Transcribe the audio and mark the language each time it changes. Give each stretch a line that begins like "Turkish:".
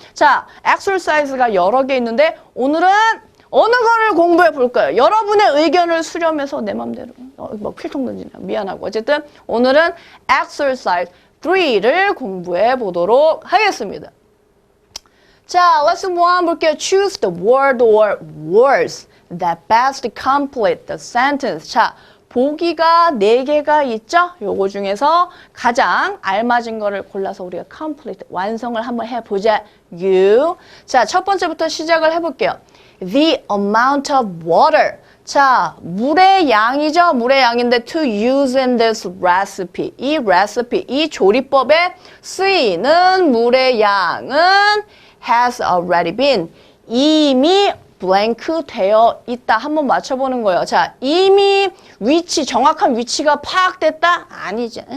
Korean: 자, exercise가 여러 개 있는데 오늘은 어느 거를 공부해 볼까요? 여러분의 의견을 수렴해서 내 맘대로 뭐 필통 던지냐 미안하고 어쨌든 오늘은 exercise 3를 공부해 보도록 하겠습니다. 자, lesson 1 볼게요.
English: Choose the word or words that best complete the sentence.
Korean: 자, 보기가 4개가 있죠? 요거 중에서 가장 알맞은 거를 골라서 우리가 complete, 완성을 한번 해보자. 자, 첫 번째부터 시작을 해볼게요.
English: The amount of water.
Korean: 자, 물의 양이죠? 물의 양인데
English: to use in this recipe.
Korean: 이 recipe, 이 조리법에 쓰이는 물의 양은
English: has already been.
Korean: 이미 blank 되어 있다. 한번 맞춰보는 거예요. 자, 이미 위치, 정확한 위치가 파악됐다? 아니지.